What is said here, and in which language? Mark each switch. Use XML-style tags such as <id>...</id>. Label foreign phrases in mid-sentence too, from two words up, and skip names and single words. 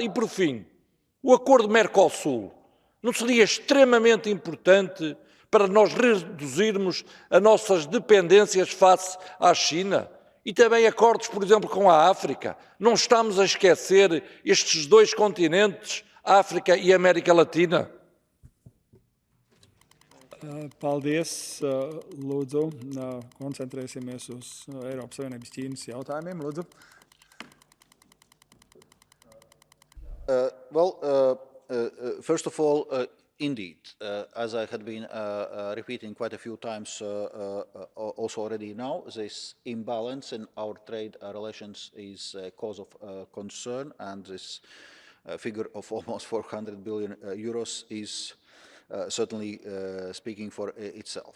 <pt>E, por fim, o acordo Mercosul não seria extremamente importante para nós reduzirmos as nossas dependências face à China? E também acordos, por exemplo, com a África. Não estamos a esquecer estes dois continentes, África e América Latina?</pt> <lv>Paldies, lūdzu, koncentrēsimies uz Eiropas Savienības Ķīnas jautājumiem, lūdzu.</lv> <en>First of all, indeed, as I had been repeating quite a few times also already now, this imbalance in our trade relations is a cause of concern, and this figure of almost 400 billion euros is certainly speaking for itself.</en>